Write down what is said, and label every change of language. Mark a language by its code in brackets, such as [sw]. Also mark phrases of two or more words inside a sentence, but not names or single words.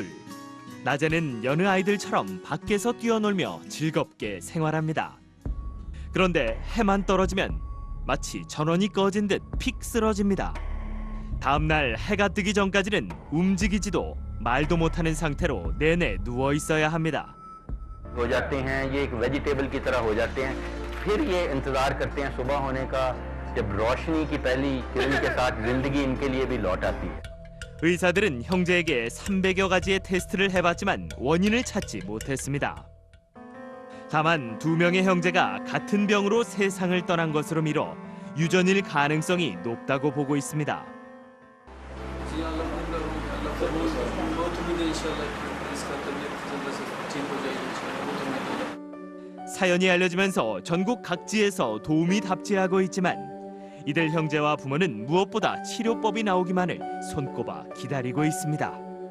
[ko] 낮에는 여느 아이들처럼 밖에서 뛰어놀며 즐겁게 생활합니다. 그런데 해만 떨어지면 마치 전원이 꺼진 듯 픽 쓰러집니다. 다음날 해가 뜨기 전까지는 움직이지도 말도 못하는 상태로 내내 누워 있어야 합니다. [hi] हो जाते हैं ये एक वेजिटेबल की तरह हो जाते हैं फिर ये इंतजार करते हैं सुबह होने का जब रोशनी की पहली किरण के साथ जिंदगी इनके लिए भी लौट आती है. [ko] 의사들은 형제에게 300여 가지의 테스트를 해봤지만 원인을 찾지 못했습니다. 다만 두 명의 형제가 같은 병으로 세상을 떠난 것으로 미뤄 유전일 가능성이 높다고 보고 있습니다. 사연이 알려지면서 전국 각지에서 도움이 답지하고 있지만 이들 형제와 부모는 무엇보다 치료법이 나오기만을 손꼽아 기다리고 있습니다.